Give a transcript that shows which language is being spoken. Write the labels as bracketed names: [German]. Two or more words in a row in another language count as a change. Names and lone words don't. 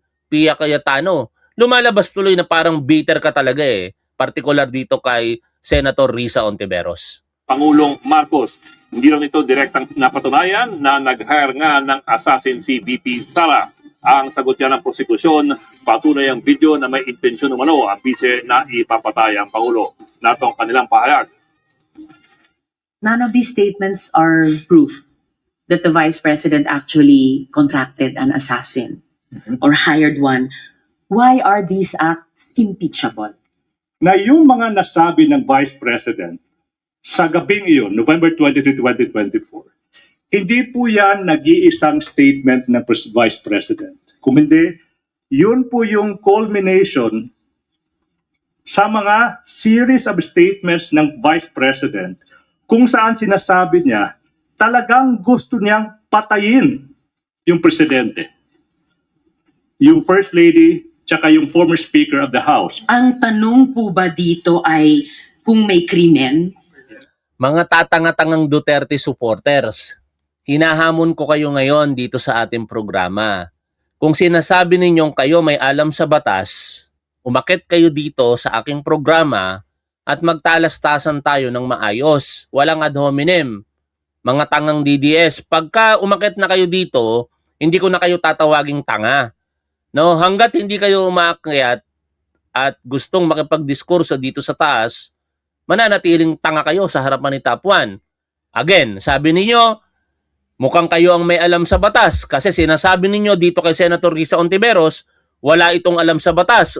[Filipino] Pia Cayetano, lumalabas tuloy na parang bitter ka talaga eh, particular dito kay Senator Risa Ontiveros. Pangulong Marcos. Hindi lang ito direktang napatunayan na nag-hire nga ng assassin si VP Sara. Ang sagot niya ng prosekusyon, patunay ang video na may intensyon umano ang bise na ipapatay ang Pangulo. Nato ang kanilang pahayag. [English] None of these statements are proof that the Vice President actually contracted an assassin or hired one. Why are these acts impeachable? [Filipino] Na yung mga nasabi ng Vice President sa gabing iyon, November 23, 2024, hindi po yan nag-iisang statement ng Vice President. Kung hindi, yun po yung culmination sa mga [English] series of statements [Filipino] ng Vice President kung saan sinasabi niya talagang gusto niyang patayin yung presidente, yung First Lady, tsaka yung [English] former Speaker of the House. [Filipino] Ang tanong po ba dito ay kung may krimen Mga tatanga-tangang Duterte supporters, hinahamon ko kayo ngayon dito sa ating programa. Kung sinasabi ninyong kayo may alam sa batas, umakit kayo dito sa aking programa at magtalastasan tayo ng maayos. Walang [Latin] ad hominem. [Filipino] Mga tangang DDS, pagka umakit na kayo dito, hindi ko na kayo tatawaging tanga. No, hangga't hindi kayo umaakyat at gustong makipagdiskurso dito sa taas, mananatiling tanga kayo sa harapan ni Top 1. Again, sabi ninyo, mukhang kayo ang may alam sa batas kasi sinasabi ninyo dito kay Senator Risa Hontiveros, wala itong alam sa batas.